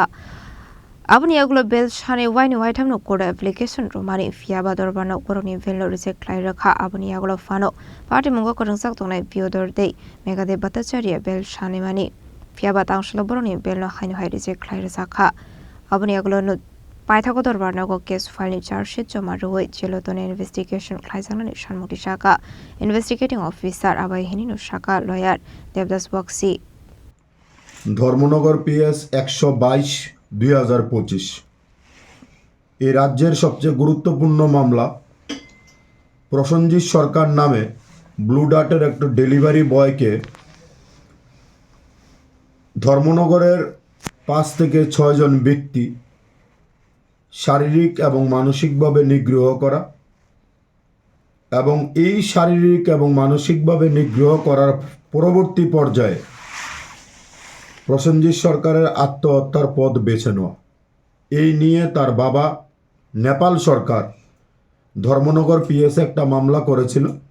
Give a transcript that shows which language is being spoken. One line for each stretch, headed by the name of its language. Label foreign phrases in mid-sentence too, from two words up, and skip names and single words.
Kok Borok: Abuni agulo bel shane waini waitam no koda application romani fiaba dorba no koroni vello reject klai rakha abuni agulo fano party mungo korangsak tongnai Piotr Megade Bhattacharya bel shane mani fiaba tangshlo boroni bel no haino hai reject klai rakha abuni agulo no paithago dorba no go
English: case file
Kok Borok: ni
English: charge sheet
Kok Borok: joma roi jelotone investigation klai janani sanmoti shaka investigating officer abai hini no shaka lawyer Devdas Boxi
Bangla: ধর্মনগর PS 122/2025 এই রাজ্যের সবচেয়ে গুরুত্বপূর্ণ মামলা প্রসেনজিৎ সরকার নামে ব্লু ডার্টের একটা ডেলিভারি বয়কে ধর্মনগরের 5 থেকে 6 জন ব্যক্তি শারীরিক এবং মানসিকভাবে নিগ্রহ করা এবং এই শারীরিক এবং মানসিকভাবে নিগ্রহ করার পরবর্তী পর্যায়ে প্রসেনজিৎ সরকারের আত্মহত্যার পথ বেছে নেওয়া এই নিয়ে তার বাবা নেপাল সরকার ধর্মনগর PS একটা মামলা করেছিল